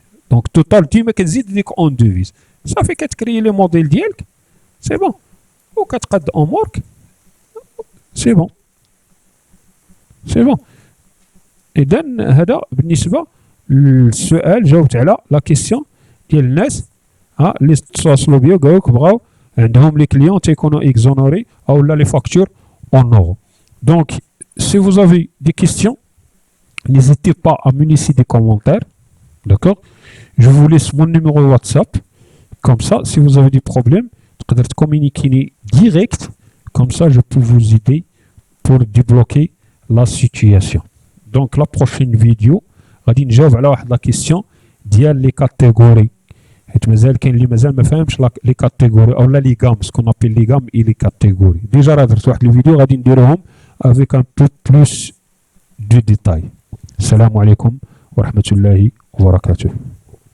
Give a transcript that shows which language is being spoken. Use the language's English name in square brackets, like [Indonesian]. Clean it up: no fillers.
[Arabic] دونك توتال ديما كتزيد ديك اون دوفيز صافي كتكري لي موديل ديالك سي بون وكتقاد امورك سي بون سي بون. اذا هذا بالنسبه للسؤال جاوبت على لا كيسيون ديال الناس اللي تواصلوا بيا قالوك بغاو عندهم لي كليون تيكونوا اكزونوري او لا لي فاكتور اون اورو. [French] دونك si vous avez des questions n'hésitez pas à me laisser des commentaires d'accord. Je vous laisse mon numéro WhatsApp. Comme ça, si vous avez des problèmes, vous pouvez communiquer direct. Comme ça, je peux vous aider pour débloquer la situation. [Arabic] Donc, la prochaine vidéo, غادي نجاوب على واحد لا كيسيون ديال لي كاتيجوري حيت مازال كاين اللي مازال ما فهمش لي كاتيجوري او لا لي غام سكون ابيل لي غام اي لي كاتيجوري. ديجا راه درت واحد الفيديو غادي نديروهم افيك ان بو بلوس دو ديتاي. السلام عليكم ورحمة الله وبركاته.